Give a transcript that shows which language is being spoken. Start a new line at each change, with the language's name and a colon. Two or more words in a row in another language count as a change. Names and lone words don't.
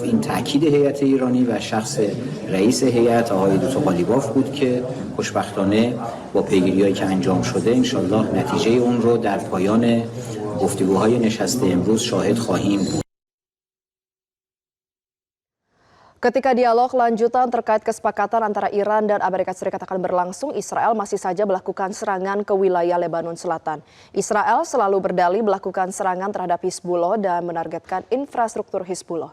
Persian: این تاکید هیئت ایرانی و شخص رئیس هیئت آقای دکتر قالیباف بود که خوشبختانه با پیگیری‌هایی که انجام شده انشالله نتیجه اون رو در پایان گفتگوهای نشست امروز شاهد خواهیم بود.
Indonesian: Ketika dialog lanjutan terkait kesepakatan antara Iran dan Amerika Serikat akan berlangsung, Israel masih saja melakukan serangan ke wilayah Lebanon Selatan. Israel selalu berdalih melakukan serangan terhadap Hizbullah dan menargetkan infrastruktur Hizbullah.